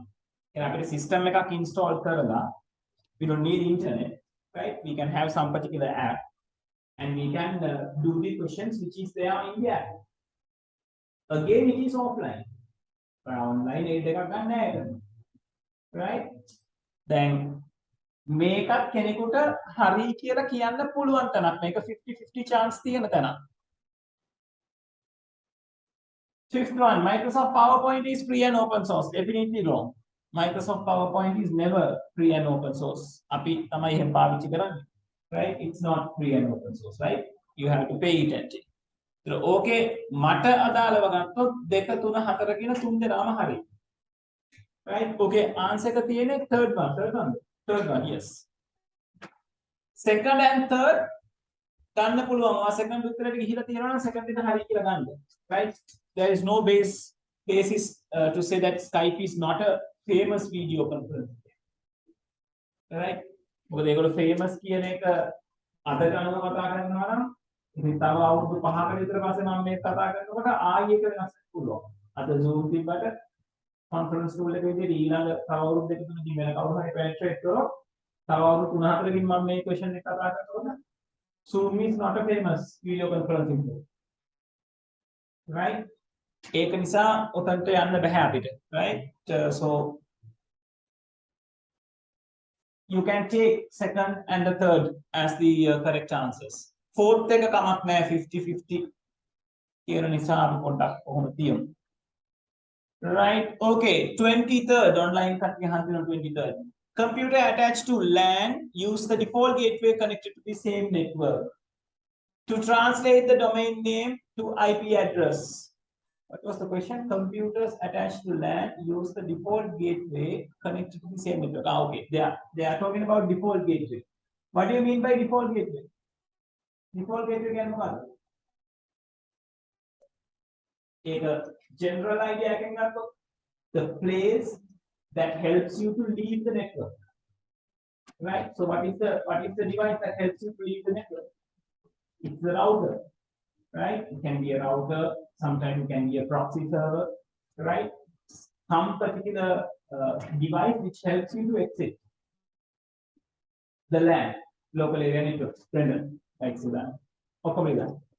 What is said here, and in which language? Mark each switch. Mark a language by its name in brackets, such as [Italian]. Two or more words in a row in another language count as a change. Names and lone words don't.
[English] And system install we don't need internet, right? We can have some particular app and we can do the questions which is there in the app. Again, it is offline. But online, right? Then make up [Sinhala] කෙනෙකුට හරි කියලා කියන්න පුළුවන් තැනක්. මේක 50-50 chance තියෙන තැනක්. [English] Fifth one, Microsoft PowerPoint is free and open source. Definitely wrong. Microsoft PowerPoint is never free and open source. Right? It's not free and open source, right? You have to pay it attention. [Sinhala] Okay, මට අදාළව ගත්තොත් 2 3 4 කියන තුන් දෙනාම හරි. [English] Right? Okay, answer [Sinhala] එක තියෙන්නේ [English] third one, yes. Second and third [Sinhala] ගන්න පුළුවන්. ඔයා second උත්තරේට ගිහිලා තියෙනවා නම් second එක හරි කියලා ගන්න. [English] Right? There is no basis to say that Skype is not a famous video conference. Right? [Sinhala] මොකද ඒගොල්ලෝ famous කියන එක අද ගන්නව කතා කරනවා නම් ඉතින් තව අවුරුදු 5කට විතර පස්සේ මම මේක කතා කරනකොට ආයෙ එක වෙනස් වෙන්න පුළුවන්. අද Zoom තිබ්බට [English] conference tool [Sinhala] එක විදිහට ඊළඟ තව අවුරුදු දෙක තුනකින් වෙන කවුරු හරි penetrate කරොත් තව අවුරුදු 3-4කින් මම මේ question එක කතා කරනකොට [English] Zoom is not a famous video conferencing tool. [Sinhala] Right? ඒක නිසා උතන්ට යන්න බෑ අපිට. [English] Right? So you can take second and the third as the correct answers. [Sinhala] Fourth එක කමක් නෑ 50-50 කියන නිසා අපි පොඩ්ඩක් කොහොම තියමු. [English] Right? Okay, 23rd online [Sinhala] කට්ටිය හන්දින [English] 23rd. Computer attached to LAN use the default gateway connected to the same network to translate the domain name to IP address. What was the question? Computers attached to LAN use the default gateway connected to the same network. Okay, they are talking about default gateway. What do you mean by default gateway? Default gateway [Sinhala] කියන්නේ මොකක්ද? ඒක [English] general idea [Sinhala] එකෙන් ගත්තොත් [English] the place that helps you to leave the network. Right? So what is the device that helps you to leave the network? It's the router. Right? It can be a router, sometimes it can be a proxy server, right? Some particular device which helps you to exit the LAN, local area network, like that, or that.